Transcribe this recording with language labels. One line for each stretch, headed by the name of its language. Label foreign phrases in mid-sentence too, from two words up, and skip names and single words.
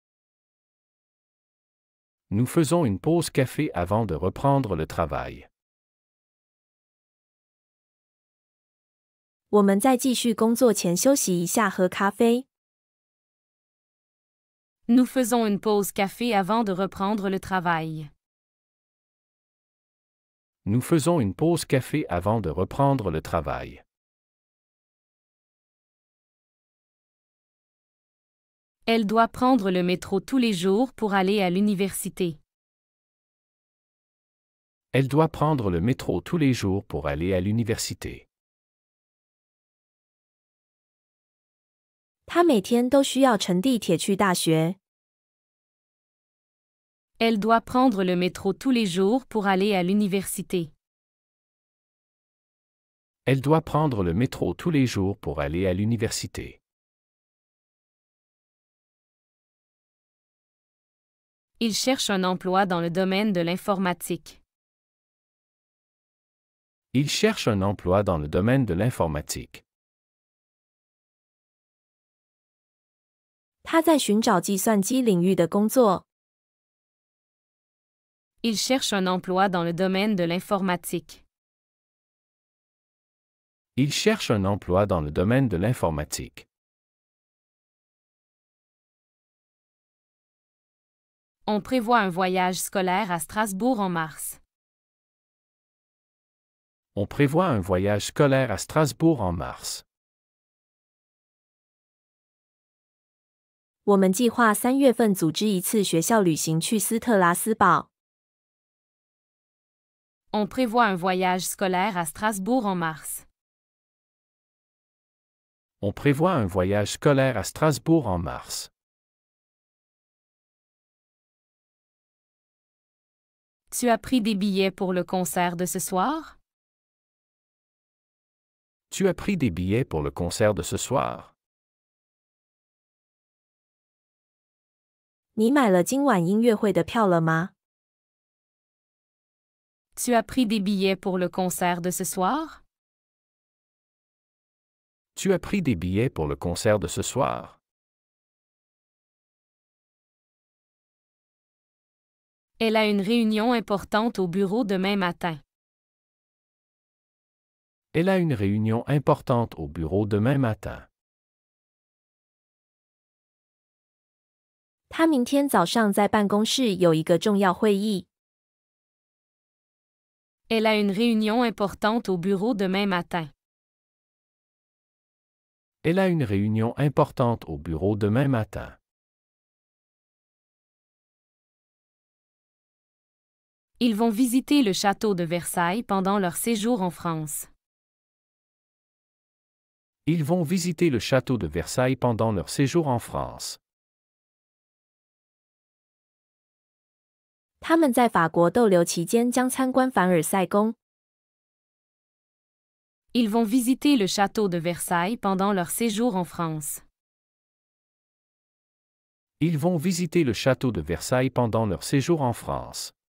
French: Nous faisons une pause café avant de reprendre le travail.
Chinese: 我们在继续工作前休息一下，喝咖啡。
French: Nous faisons une pause café avant de reprendre le travail. Nous faisons une pause café avant de reprendre le travail. Elle doit prendre le métro tous les jours pour aller à l'université. Elle doit prendre le métro tous les jours pour aller à l'université.
Chinese: 他每天都需要乘地铁去大学。
French: Elle doit prendre le métro tous les jours pour aller à l'université. Elle doit prendre le métro tous les jours pour aller à l'université. Il cherche un emploi dans le domaine de l'informatique. Il cherche un emploi dans le domaine de l'informatique.
Chinese: 他在寻找计算机领域的工作。
French: Il cherche un emploi dans le domaine de l'informatique. Il cherche un emploi dans le domaine de l'informatique. On prévoit un voyage scolaire à Strasbourg en mars. On prévoit un voyage scolaire à Strasbourg en mars.
Chinese: 我们计划3月份组织一次学校旅行去斯特拉斯堡。
French: On prévoit un voyage scolaire à Strasbourg en mars. On prévoit un voyage scolaire à Strasbourg en mars. Tu as pris des billets pour le concert de ce soir? Tu as pris des billets pour le concert de ce soir?
Chinese: 你买了今晚音乐会的票了吗？
French: Tu as pris des billets pour le concert de ce soir? Tu as pris des billets pour le concert de ce soir? Elle a une réunion importante au bureau demain matin. Elle a une réunion importante au bureau demain matin.
Chinese: 他明天早上在办公室有一个重要会议。
French: Elle a une réunion importante au bureau demain matin. Elle a une réunion importante au bureau demain matin. Ils vont visiter le château de Versailles pendant leur séjour en France. Ils vont visiter le château de Versailles pendant leur séjour en France.
Chinese: 他们在法国逗留期间将参观凡尔赛宫。
French: Ils vont visiter le château de Versailles pendant leur séjour en France. Ils vont visiter le château de Versailles pendant leur séjour en France.